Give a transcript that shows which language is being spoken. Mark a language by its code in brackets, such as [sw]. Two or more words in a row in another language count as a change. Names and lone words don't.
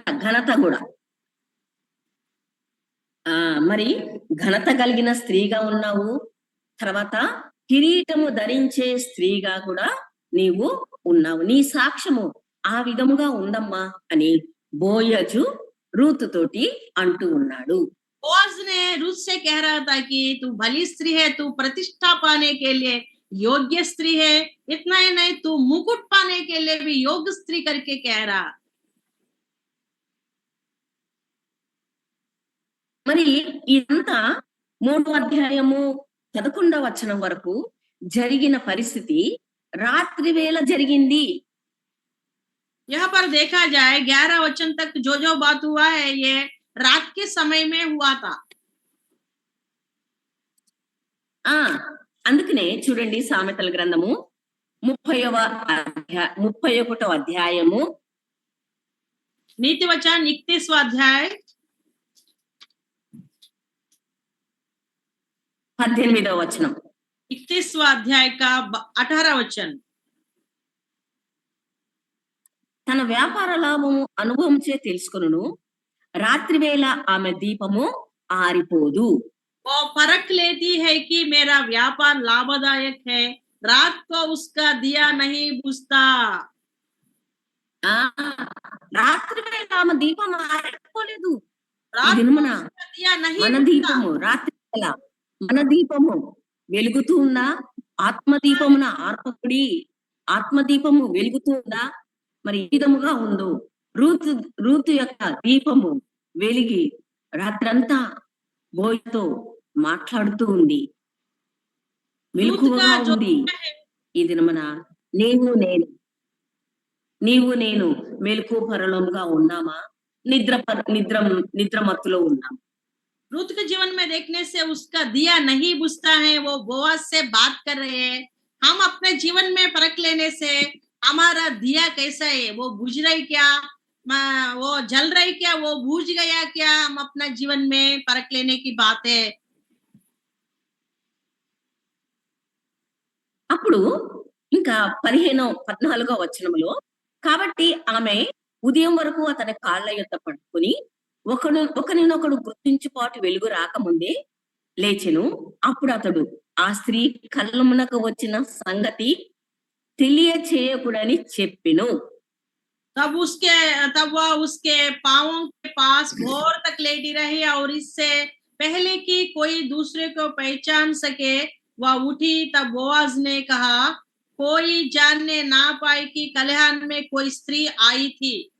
[te] ఘనత కూడా మరి ఘనత కలిగిన స్త్రీగా ఉన్నావు, తర్వాత కిరీటము ధరించే స్త్రీగా కూడా నీవు ఉన్నావు, నీ సాక్ష్యము ఆ విధముగా ఉందమ్మా అని బోయజు రూతు తోటి అంటూ ఉన్నాడు. [hi] बोaz ने रूत से कह रहा था कि तू भली स्त्री है, तू प्रतिष्ठा पाने के लिए योग्य स्त्री है, इतना ही नहीं तू मुकुट पाने के लिए भी योग्य स्त्री करके कह रहा। [te] మరి ఇదంతా 3వ అధ్యాయము 11వ వచనం వరకు జరిగిన పరిస్థితి రాత్రి వేళ జరిగింది. [hi] यहाँ पर देखा जाए 11 वचन तक जो बात हुआ है ये रात के समय में हुआ था। [te] అందుకనే చూడండి సామెతల గ్రంథము 31వ అధ్యాయము [hi] नीति वचन 31वां अध्याय [te] 18వ వచనం. [hi] 31वां अध्याय का 18 वचन। [te] తన వ్యాపార లాభము అనుభవంచే తెలుసుకొనును, రాత్రి వేళ ఆమె దీపము ఆరిపోదు. [hi] वो परख लेती है कि मेरा व्यापार लाभदायक है, रात को उसका दिया नहीं बुझता। [te] రాత్రి వేళ ఆమె దీపం ఆరిపోలేదు. [hi] रात को [te] దినమున [hi] उसका दिया नहीं [te] మన [hi] बुझता। [te] దీపము రాత్రి వేళ మన దీపము వెలుగుతూ ఉందా? ఆత్మ దీపమున ఆర్పకుడి, ఆత్మ దీపము వెలుగుతూ ఉందా? మరి ఈ విధముగా ఉందో రూతు యొక్క దీపము వెలిగి రాత్రంతా బోయతో మాట్లాడుతూ ఉంది, మెలకువగా ఉంది. ఈ దినమున నీవు నేను మెలకు పరలోముగా ఉన్నామా, నిద్రమత్తులో ఉన్నామా? [hi] रूत के जीवन में देखने से उसका दिया नहीं बुझता है, वो बोआज से बात कर रहे हैं। हम अपने जीवन में परख लेने से हमारा दिया कैसा है, वो बुझ रही क्या, वो जल रही क्या, वो बुझ गया क्या, हम अपना जीवन में परख लेने की बात है। [te] అప్పుడు ఇంకా 14వ వచనంలో, కాబట్టి ఆమె ఉదయం వరకు అతని కాళ్ళ యొద్ద పట్టుకుని ఒకరినొకడు గుర్తించుపాటు వెలుగు రాకముందే లేచెను. అప్పుడు అతడు ఆ స్త్రీ కళ్ళమునకు వచ్చిన సంగతి తెలియచేయకూడని చెప్పెను. [hi] तब वह उसके पांवों के पास भोर तक लेटी रही और इससे पहले कि कोई दूसरे को पहचान सके वह उठी। तब बोआज ने कहा, कोई जानने ना पाए कि कल्याण में कोई स्त्री आई थी।